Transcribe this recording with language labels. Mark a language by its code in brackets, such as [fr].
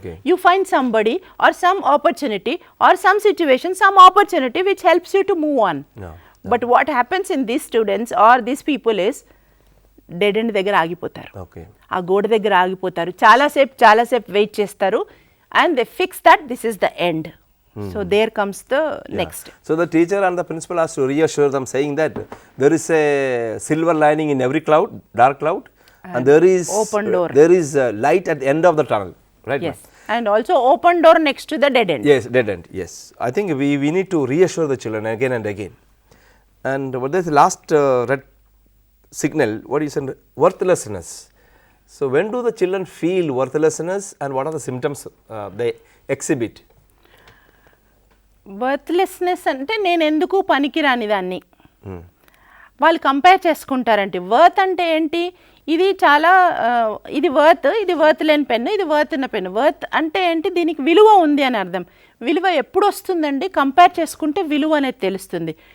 [en] You find somebody or some opportunity or some situation, some opportunity which helps you to move on. But what happens in these students or these people is dead end [te] దగ్గర ఆగిపోతారు, ఆ గోడ దగ్గర ఆగిపోతారు, చాలాసేపు wait చేస్తారు, [en] and they fix that this is the end. So there comes the next. So the teacher and the principal has to reassure them, saying that there is a silver lining in every cloud, dark cloud, and there is open door, there is light at the end of the tunnel, right? Yes. And also open door next to the dead end. Yes, dead end. Yes, I think we need to reassure the children again and again. And what is the last red signal? What is worthlessness? So when do the children feel worthlessness, and what are the symptoms they exhibit? [te] Worthlessness అంటే నేను ఎందుకు పనికిరాని దాన్ని వాళ్ళు compare చేసుకుంటారంటే. Worth అంటే ఏంటి, ఇది చాలా ఇది వర్త్ లేని పెన్ను, ఇది వర్త్ ఉన్న పెన్ను. వర్త్ అంటే ఏంటి, దీనికి విలువ ఉంది అని అర్థం. విలువ ఎప్పుడు వస్తుందండి, కంపేర్ చేసుకుంటే విలువ అనేది తెలుస్తుంది.